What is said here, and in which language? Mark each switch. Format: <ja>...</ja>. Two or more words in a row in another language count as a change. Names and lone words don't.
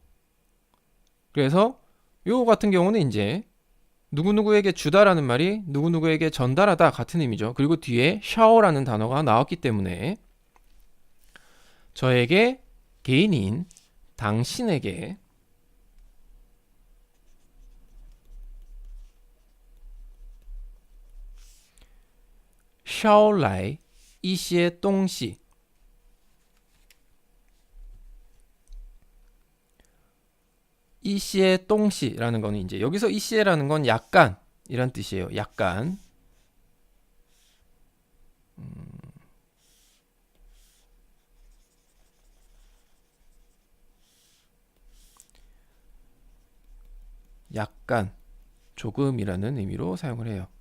<ko>그래서 요 같은 경우는 이제 누구누구에게 주다라는 말이 누구누구에게 전달하다 같은 의미죠. 그리고 뒤에 샤오라는 단어가 나왔기 때문에 저에게 개인인 당신에게</ko> <zh>捎来一些东西一些东西</zh> <ko>라는 거는 이제 여기서 一些 라는 건 약간 이란 뜻이에요. 약간. 약간, 조금이라는 의미로 사용을 해요.</ko>